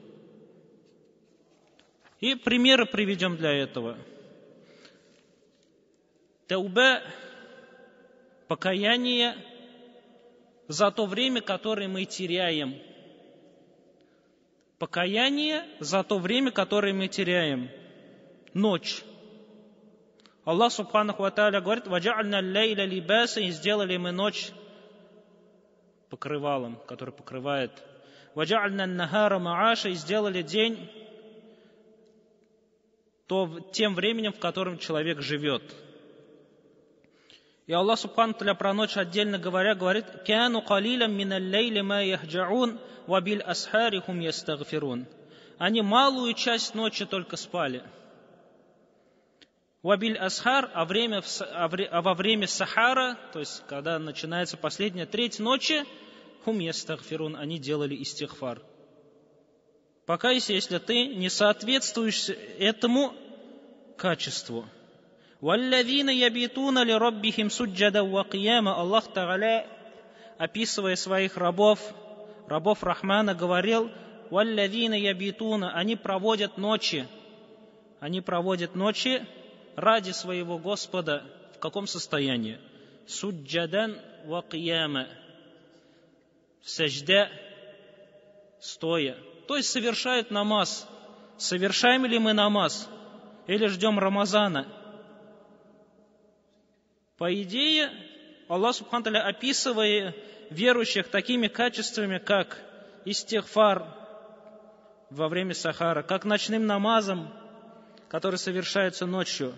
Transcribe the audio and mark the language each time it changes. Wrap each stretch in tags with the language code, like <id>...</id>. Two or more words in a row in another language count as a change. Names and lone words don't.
<ru>И примеры приведем для этого. Тауба, покаяние за то время, которое мы теряем. Покаяние за то время, которое мы теряем. Ночь. Аллах субханаху ва тааля говорит:</ru> <ar>«وجعلنا الليل لباسا»,</ar> <ru>и сделали мы ночь покрывалом, который покрывает.</ru> <ar>«وجعلنا النهار معاشا»,</ar> <ru>и сделали день тем временем, в котором человек живет. И Аллах</ru> <ar>سبحانه تعالى</ar> <ru>про ночь отдельно говорит:</ru> <ar>«كانوا قليلا من الليل ما يهجعون، وبالأسحار هم يستغفرون».</ar> <ru>Они малую часть ночи только спали.</ru> <ar>«وبالأسحار»,</ar> <ru>а во время сахара, то есть когда начинается последняя треть ночи,</ru> <ar>هم يستغفرون,</ar> <ru>они делали истигфар. Покайся, если ты не соответствуешь этому качеству.</ru> <ar>«والذين يبيتون لربهم سجدا وقياما».</ar> <ru>Аллах Тааля, описывая своих рабов Рахмана, говорил:</ru> <ar>«والذين يبيتون»,</ar> <ru>они проводят ночи ради своего Господа. В каком состоянии?</ru> <ar>سجدا وقياما,</ar> <ru>в сажда, стоя. То есть совершают намаз. Совершаем ли мы намаз? Или ждем Рамазана? По идее, Аллах</ru> <ar>سبحانه تعالى,</ar> <ru>описывая верующих такими качествами, как истигфар во время сахара, как ночным намазом, который совершается ночью.</ru>